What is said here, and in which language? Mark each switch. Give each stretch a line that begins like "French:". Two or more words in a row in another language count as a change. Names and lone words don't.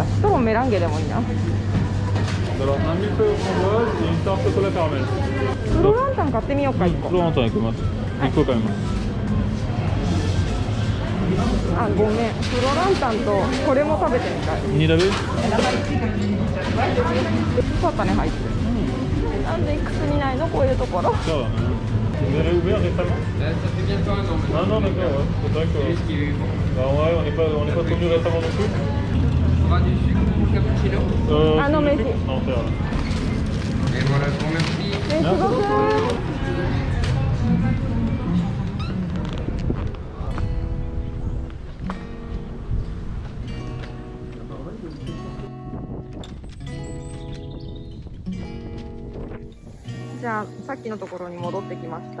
Japanese: シトロンメランゲでもいいな。
French: Alors, un millefeuille framboise et une tarte chocolat caramel.
Japanese: フロランタン買ってみようか、1 個。
French: Florentine avec moi. Il faut quand même.
Japanese: あ、ごめん。フロランタンとこれも食べてみたい。
French: Ni lavé
Japanese: よかったね、入って。なんでいくつにないの、こういうところ。
French: Ça va. Vous avez ouvert récemment Ça fait bientôt un an maintenant. Ah non, d'accord, ouais. C'est vrai que. Bah, ouais, on n'est pas trop venu récemment non plus. On aura du sucre ou cappuccino. Ah non, mais c'est- c'est- Non, c'est vrai. Et voilà, je vous remercie. メスボス。
Japanese: じゃあさっきのところに戻ってきました。